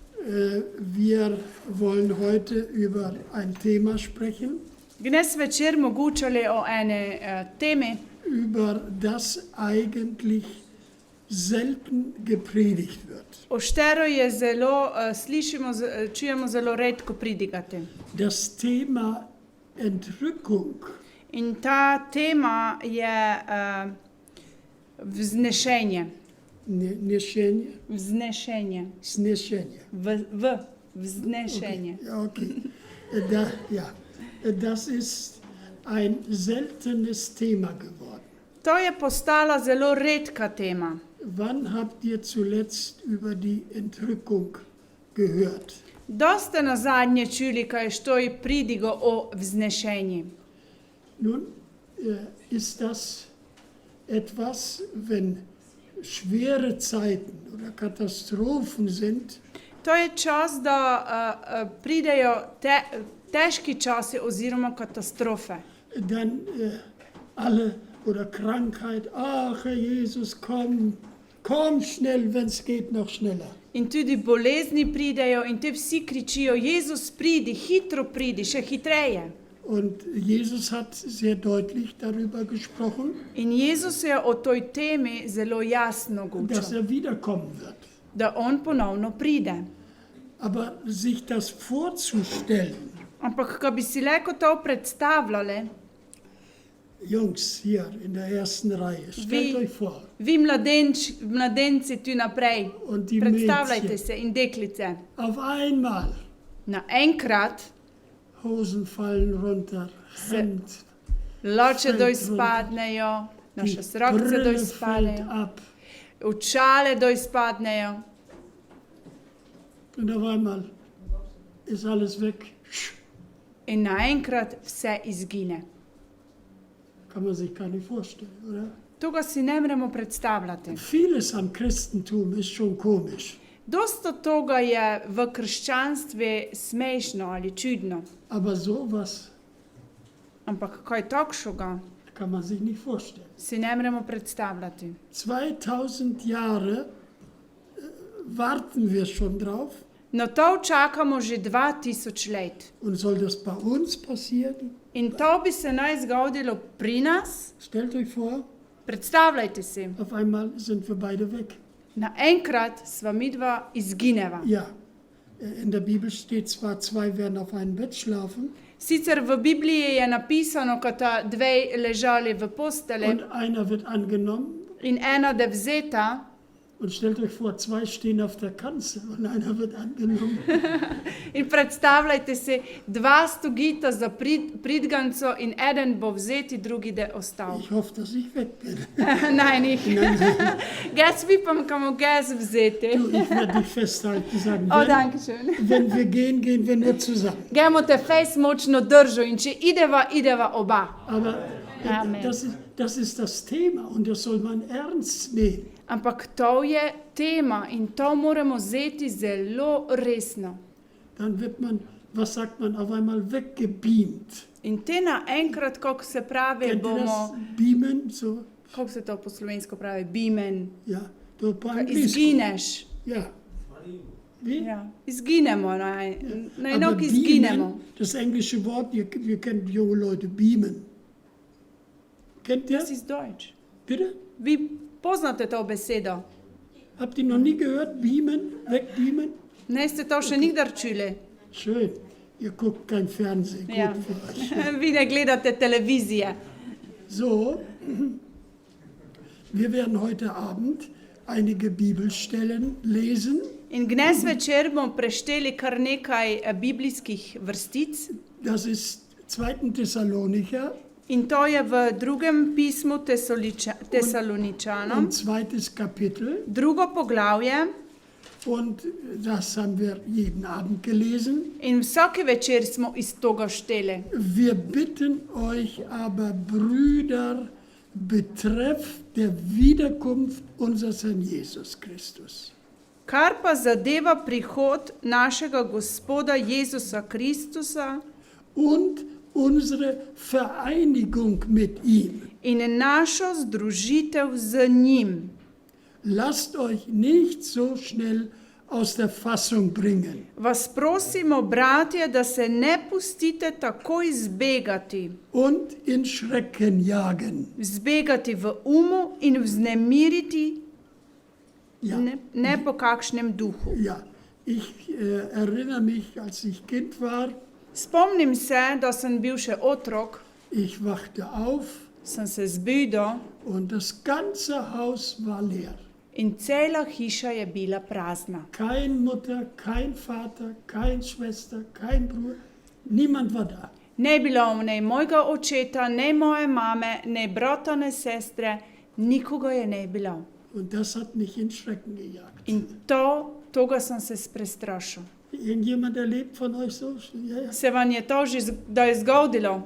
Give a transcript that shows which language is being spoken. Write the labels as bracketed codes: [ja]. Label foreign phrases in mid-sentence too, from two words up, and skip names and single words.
[de] Wir wollen heute über ein Thema sprechen, [sl] Dnes večer mogoče o ene temi, [de] über das eigentlich selten gepredigt wird. [sl] o štero je zelo, čujemo zelo redko pridigati. [de] Das Thema Entrückung. [sl] In ta tema je vznešenje. Niesienie? Vznešenje. Zniesienie. Vznešenje. Okay. [de] Das ist ein seltenes Thema geworden. [sl] To je postala zelo redka tema. [de] Wann habt ihr zuletzt über die Entrückung gehört? [sl] Doste nazadnje čuli, kaj stoji pridigo o vznešenju. [de] Nun ist das etwas, wenn schwere Zeiten oder Katastrophen sind, [sl] To je čas, da pridejo težki časi oziroma katastrofe. [de] dann alle oder Krankheit, ach Herr Jesus, komm schnell, wenn es geht, noch schneller. [sl] In tudi bolezni pridejo in te vsi kričijo, Jezus pridi, hitro pridi, še hitreje. [de] Und Jesus hat sehr deutlich darüber gesprochen, [sl] In Jezus je o toj temi zelo jasno [de] dass [sl] govoril, [de] wiederkommen wird. [sl] da on ponovno pride. [de] Aber sich das vorzustellen, [sl] Ampak, ko bi si lahko to predstavljali, [de] Jungs hier in der ersten Reihe, stellt euch vor, [sl] vi mladenci tu naprej, [de] und die [sl] predstavljajte [de] Mädchen, [sl] se in deklice, [de] auf einmal, [sl] naenkrat [de] Hosen fallen runter, Hemd, [sl] loče dol [de] Fällt runter. [sl] spadnejo, [de] die [sl] naše srokce dol [de] Brille fällt [sl] spadejo, [de] ab. [sl] očale dol spadnejo [de] Und auf einmal ist alles weg. [sl] in naenkrat vse izgine. [de] Kann man sich gar nicht vorstellen, oder? [sl] Tega si ne moremo predstavljati. [de] Vieles am Christentum ist schon komisch. [sl] Dosta toga je v krščanstvu smešno ali čudno, [de] Aber sowas [sl] ampak kaj takšnega [de] kann man sich nicht vorstellen. [sl] si ne moremo predstavljati. [de] 2000 Jahre warten wir schon drauf. [sl] No to čakamo že 2000 let. [de] Und soll das bei uns passieren? [sl] In to bi se naj zgodilo pri nas. [de] Stellt euch vor, [sl] Predstavljajte si, [de] auf einmal sind wir beide weg. [sl] naenkrat sva midva izgineva. [de] Ja, in der Bibel steht zwar, zwei werden auf einem Bett schlafen [sl] Sicer v Bibliji je napisano, kot sta dve ležali v posteli [de] und einer wird angenommen. [sl] in ena da vzeta. [de] Und stellt euch vor, zwei stehen auf der Kanzel und einer wird angenommen. [sl] In predstavljajte si, dva stogita za pridganco in eden bo vzeti, drugi da ostal. [de] Ich hoffe, dass ich weg bin. Nein, ich. [sl] Gas vipam, kamo gas vzeti. [de] Du, ich werde dich festhalten, sagen, O, danke schön. wenn wir gehen, gehen wir nur zusammen. [sl] Gemo te fejs močno držo in če ideva oba. [de] Aber Amen. das ist das Thema und das soll man ernst nehmen. [sl] Ampak to je tema in to moramo vzeti zelo resno. [de] Dann wird man, was sagt man, auf einmal weggebeamt. [sl] In te naenkrat, kako se pravi, [de] Kennt ihr das? [sl] bomo, [de] Beamen, so, [sl] kako se to po slovensko pravi, bimen, ja, du po angliško. izgineš. [de] Ja. Wie? [sl] Ja, izginemo, [de] Aber [sl] najnok izginemo. [de] beamen, das englische Wort, ihr kennt junge Leute, beamen. Kennt ihr? Das ist Deutsch. Bitte? [sl] Vi poznate to besedo? [de] Habt ihr noch nie gehört? Beamen? Wegbeamen? [sl] Ne ste to še nikdar čuli? [de] Schön. Ihr guckt kein Fernsehen. Gut Ja. für euch. [sl] Vi ne gledate televizije. [de] So, wir werden heute Abend einige Bibelstellen lesen. [sl] In dnes večer bomo prešteli kar nekaj biblijskih vrstic. [de] Das ist 2. Thessalonicher [sl] In to je v drugem pismu [de] und [sl] Tesaloničanom, [de] 2. Kapitel. [sl] drugo poglavje. [de] Und das haben wir jeden Abend gelesen. [sl] In vsake večer smo iz toga šteli. [de] Wir bitten euch aber, Brüder, betreff der Wiederkunft unseres Herrn Jesus Christus. [sl] Kar pa zadeva prihod našega Gospoda Jezusa Kristusa [de] Und unsere Vereinigung mit ihm. [sl] in našo združitev z njim. [de] Lasst euch nicht so schnell aus der Fassung bringen. [sl] Vas prosimo, bratje, da se ne pustite takoj zbegati. [de] Und in Schrecken jagen. [sl] Zbegati v umu in vznemiriti, Ja, ne po kakšnem duhu. ja. [de] Ich erinnere mich, als ich Kind war, [sl] Spomnim se, da sem bil še otrok, [de] ich wachte auf [sl] sem se zbudil [de] und das ganze Haus war leer. [sl] in cela hiša je bila prazna. [de] Kein Mutter, kein Vater, kein Schwester, kein Bruder, niemand war da. [sl] Ne bilo ne mojega očeta, ne moje mame, ne brata, ne sestre, nikoga je ne bilo. [de] Und das hat mich in Schrecken gejagt. [sl] In toga sem se prestrašil. [de] Irgendjemand erlebt von euch so? Ja, ja. [sl] Se vam je to že kdaj zgodilo?